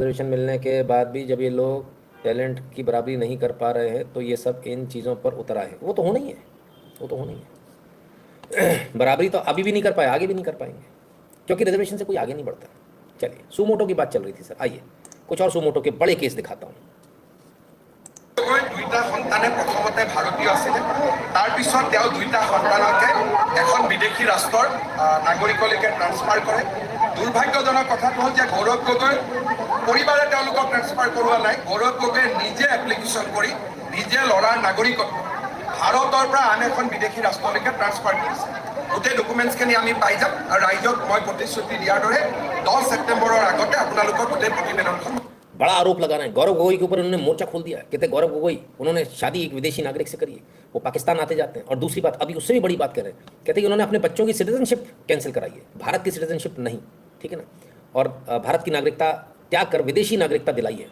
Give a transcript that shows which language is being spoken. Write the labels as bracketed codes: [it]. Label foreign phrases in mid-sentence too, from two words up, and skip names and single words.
[hi] रिजर्वेशन मिलने के बाद भी जब ये लोग टैलेंट की बराबरी नहीं कर पा रहे हैं तो ये सब इन चीज़ों पर उतर आए हैं। वो तो होना ही है, वो तो होना ही है। बराबरी तो अभी भी नहीं कर पाए, आगे भी नहीं कर पाएंगे, क्योंकि रिजर्वेशन से कोई आगे नहीं बढ़ता। चलिए सुमोटो की बात चल रही थी सर, आइए कुछ और सुमोटो के बड़े केस दिखाता हूँ। [as] দুইটা সন্তানে প্ৰথমতে ভাৰতীয় আছিলে, তাৰপিছত তেওঁ দুইটা সন্তানকে এখন বিদেশী ৰাষ্ট্ৰৰ নাগৰিকলৈকে ট্ৰান্সফাৰ কৰে। দুৰ্ভাগ্যজনক কথাটো হ'ল যে গৌৰৱ গগৈ পৰিবাৰে তেওঁলোকক ট্ৰান্সফাৰ কৰোৱা নাই। গৌৰৱ গগৈয়ে নিজে এপ্লিকেশ্যন কৰি নিজে ল'ৰাৰ নাগৰিকত্ব ভাৰতৰ পৰা আন এখন বিদেশী ৰাষ্ট্ৰলৈকে ট্ৰান্সফাৰ কৰিছে। গোটেই ডকুমেণ্টছখিনি আমি পাই যাম, আৰু ৰাইজক মই প্ৰতিশ্ৰুতি দিয়াৰ দৰে 10 ছেপ্টেম্বৰৰ আগতে আপোনালোকৰ গোটেই প্ৰতিবেদনখন। [hi] बड़ा आरोप लगा रहे हैं गौरव गोगोई के ऊपर। उन्होंने मोर्चा खोल दिया। कहते गौरव गोगोई उन्होंने शादी एक विदेशी नागरिक से करी है, वो पाकिस्तान आते जाते हैं। और दूसरी बात, अभी उससे भी बड़ी बात कह रहे हैं, कहते हैं कि उन्होंने अपने बच्चों की [en] citizenship cancel [hi] कराई है, भारत की सिटीजनशिप नहीं, ठीक है ना, और भारत की नागरिकता त्याग कर विदेशी नागरिकता दिलाई है।